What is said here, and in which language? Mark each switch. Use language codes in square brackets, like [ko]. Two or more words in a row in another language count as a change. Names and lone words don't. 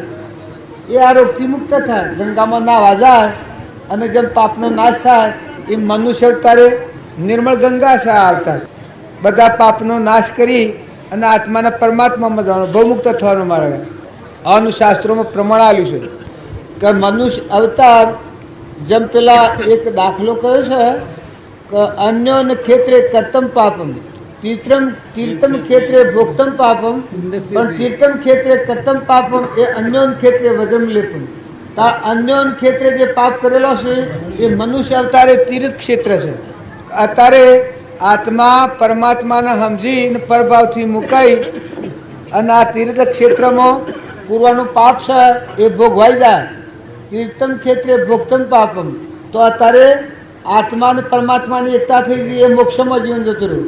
[gu] એ આ રોગથી મુક્ત થાય. ગંગામાં નાવા જાય અને જેમ પાપનો નાશ થાય એ મનુષ્ય અવતારે નિર્મળ ગંગા છે આવતા બધા પાપનો નાશ કરી અને આત્માના પરમાત્મામાં જવાનું ભવમુક્ત થવાનું મારે આનું શાસ્ત્રોમાં પ્રમાણ આવ્યું છે કે મનુષ્ય અવતાર જેમ પેલા એક દાખલો કયો છે [sa] अन्योन क्षेत्रे कर्तम पापम तीर्थम क्षेत्रे भोक्तम पापम પણ तीर्थम क्षेत्रे कर्तम पापम એ अन्योन क्षेत्रे वज्रम लेपम તા अन्योन क्षेत्रे [gu] જે પાપ કરેલો છે એ મનુષ્ય અવતારે તીર્થ ક્ષેત્ર છે. અત્યારે આત્મા પરમાત્માને સમજીને પરભાવથી મુકાઈ અને આ તીર્થ ક્ષેત્રમાં પૂર્વનું પાપ છે એ ભોગવાઈ જાય. [sa] तीर्थम क्षेत्रे भोक्तम पापम [gu] તો અત્યારે આત્મા અને પરમાત્માની એકતા થઈ ગઈ એ મોક્ષમાં જીવન જતું રહ્યું.